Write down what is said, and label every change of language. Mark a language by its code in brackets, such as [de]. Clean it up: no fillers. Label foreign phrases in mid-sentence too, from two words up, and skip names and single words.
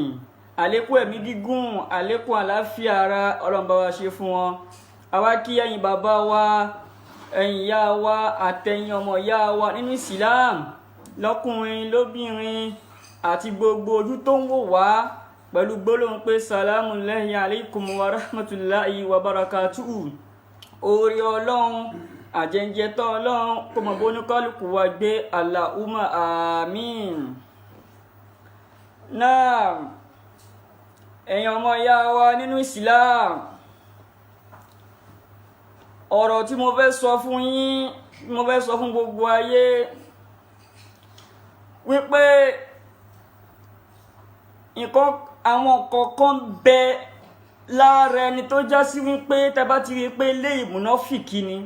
[yo] Àlékún ẹ̀mí gígùn àlékún àláfíà ara Ọlọ́run bá wa ṣe fún wọn. Àwa kí ẹ̀yin bàbá wa, ẹ̀yin ìyá wa àtẹ̀yin ọmọ ìyá wa nínú Islam, lọ́kùnrin lóbìnrin àti gbogbo ojú tó ń wò wá, pẹ̀lú gbólóhùn pé [ar] سلام الله عليكم ورحمة الله وبركاته. [yo] Oore Ọlọ́run àjẹjẹtọ́ Ọlọ́run kó mọ̀ bónú kálukú wa gbé, [ar] اللهم آمين. [yo] Náà ẹ̀yin ọmọ ìyá wa nínú Islam, ọ̀rọ̀ tí mo fẹ́ sọ fún yín, mo fẹ́ sọ fún gbogbo ayé, wípé nǹkan àwọn kọ̀ọ̀kan bẹ lára ẹni tó já sí wípé tẹ́ bá ti rí pé eléyìí mùnáfìkì ni.